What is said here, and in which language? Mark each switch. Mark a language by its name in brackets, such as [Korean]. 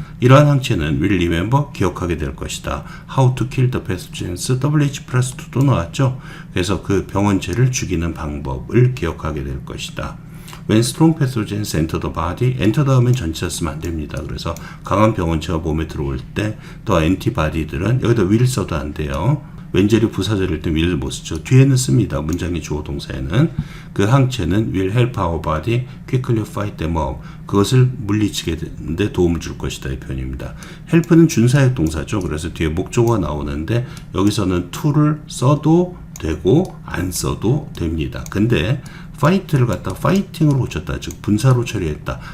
[Korean] 이러한 항체는 [English] will remember, [Korean] 기억하게 될 것이다. [English] How to kill the pathogens, [Korean] WH+2도 나왔죠. 그래서 그 병원체를 죽이는 방법을 기억하게 될 것이다. [English] When strong pathogens enter the body, enter [Korean] 다음엔 전치사 쓰면 안 됩니다. 그래서 강한 병원체가 몸에 들어올 때 더 엔티바디들은 여기다 will 써도 안 돼요. 왼절이 부사절일 때 will을 못 쓰죠. 뒤에는 씁니다. 문장의 주어 동사에는. 그 항체는 [English] will help our body quickly fight them off. [Korean] 그것을 물리치게 되는데 도움을 줄 것이다 이 표현입니다. help는 준사역 동사죠. 그래서 뒤에 목적어가 나오는데 여기서는 to를 써도 되고 안 써도 됩니다. 근데 fight를 갖다 fighting으로 고쳤다. 즉 분사로 처리했다.